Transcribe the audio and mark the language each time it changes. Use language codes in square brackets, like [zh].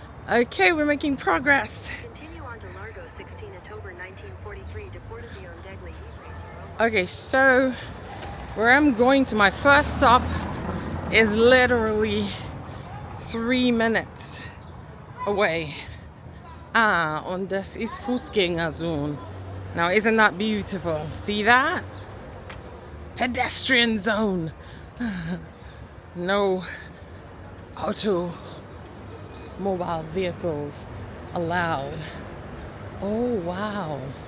[en] Okay, we're making progress. Continue on to Largo 16 October 1943 to Portazione degli Ivri. Okay, so where I'm going to, my first stop is literally 3 minutes away. [de] Und das ist Fußgängerzone. [en] Now, isn't that beautiful? See that? Pedestrian zone. No automobile vehicles allowed. Oh, wow.